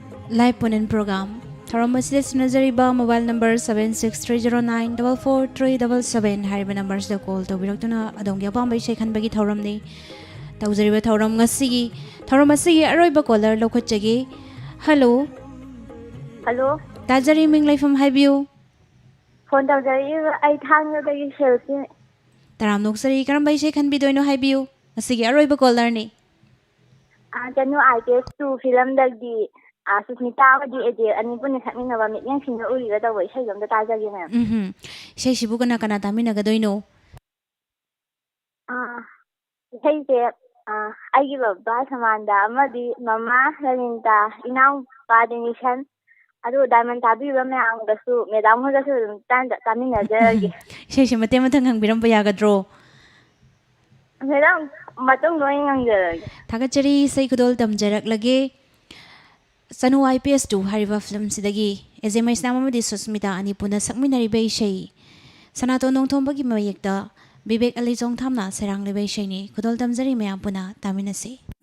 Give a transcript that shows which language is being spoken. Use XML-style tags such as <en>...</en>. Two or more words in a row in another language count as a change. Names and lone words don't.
<mni>Live Punin Program Tharam asida sinajariba</mni> <en>mobile number</en> <mni>7630944377 hariba numbers da call tawbiraktuna adongi apamba isai khanbagi tharam ni tawjariba tharam ngasigi tharam asigi aroiba caller lokhotjagi hello Hello tajari ming laifam haibiu phone tawjari ai thangdagi selsi taram noksari karamba isai khanbidoino haibiu asigi aroiba caller ni kanu ITS 2 film dagi Susmita amadi ede ani pun sakminaba mityan singa uriga tawa isai lomda tajagi ma'am isai sibu kana kana taminagadoino isai se aigi babba samanda amadi mama Lalinta inau coordination adu diamond tabiba mayamgasu madam hogasu taminajagi isai si mate mathang hangbiram yagadro madam matung noi ngangjaragi thagachari isai kudol tamjarak lage Sanu IPS 2 hariba film sidagi ezemai snamamadi Susmita ani puna sakminariba isai sanato nongthombagi mayekta Vivek Alizong thamna serang leba isai ni kudol tamjari mayam puna taminase</mni>